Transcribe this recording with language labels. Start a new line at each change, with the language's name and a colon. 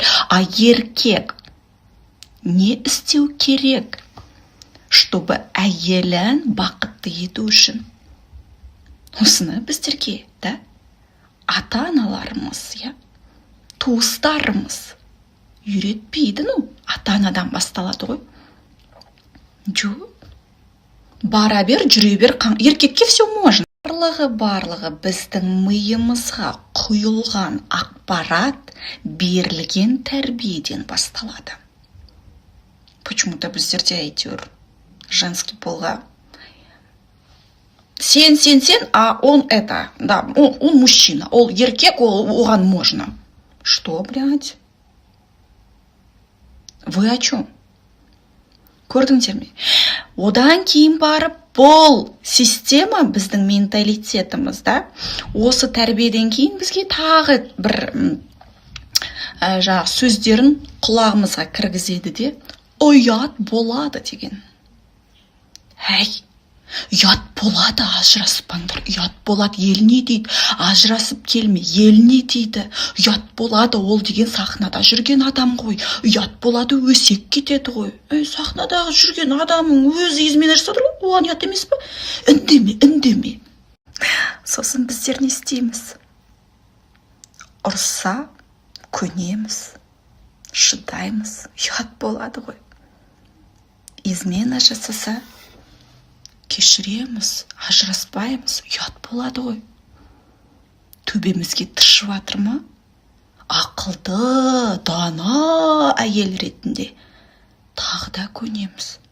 Kazakh: А еркек не істеу керек, чтобы әйелін бақытты ету үшін? Осыны біздерге, да? Ата-аналарымыз, я? Туыстарымыз үйретпейді, ну, ата-анадан басталады ғой. Жоқ. Бара бер, жүре бер, еркекке
Russian: все можно.
Kazakh: Барлығы біздің миымызға құйылған ақпарат берілген тәрбиеден басталады.
Russian: Почему-то
Kazakh: біздерде әйтеуір
Russian: женский полға сен, а он это, да, он мужчина,
Kazakh: ол еркек, оған
Russian: можно. Что, блядь? Вы о чем?
Kazakh: Көрдіңдер ме? Одан кейін барып бұл система біздің менталитетіміз, да? Осы тәрбиеден кейін бізге тағы бір сөздерін құлағымызға кіргізеді де, ұят болады деген. Әй, ұят болады, ажыраспаңдар, ұят болады, ел не дейді, ажырасып келме, ел не дейді, ұят болады, ол деген сахнада жүрген адам ғой, ұят болады, өсек кетеді ғой. Сахнадағы жүрген адамың өзі измена жасады ғой, оған ұят емес пе? Үндеме. Сосын біздер не істейміз? Ұрса, көнеміз, шыдаймыз, ұят болады ғой. Измена жасаса, кешіреміз, ажыраспаймыз, ұят болады ғой. Төбемізге тыршып жатыр ма? Ақылды, дана әйел ретінде тағы да көнеміз.